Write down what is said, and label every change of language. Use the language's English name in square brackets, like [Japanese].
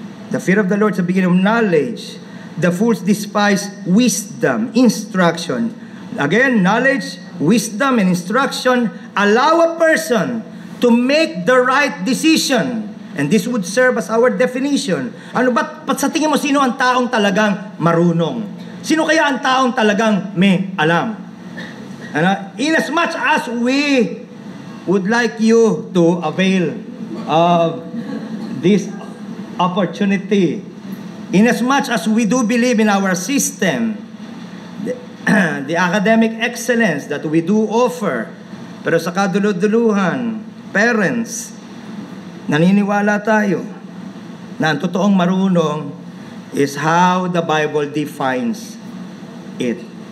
[English] The fear of the Lord is the beginning of knowledge. The fools despise wisdom, instruction. Again, knowledge, wisdom, and instruction allow a person to make the right decision. And this would serve as our definition. [Filipino] Ba't sa tingin mo sino ang taong talagang marunong? Sino kaya ang taong talagang may alam? [English] In as much as we would like you to avail of this opportunity, in as much as we do believe in our system, the academic excellence that we do offer, [Filipino] pero sa kaduluduluhan, parents, naniniwala tayo na ang totoong marunong [English] is how the Bible defines it.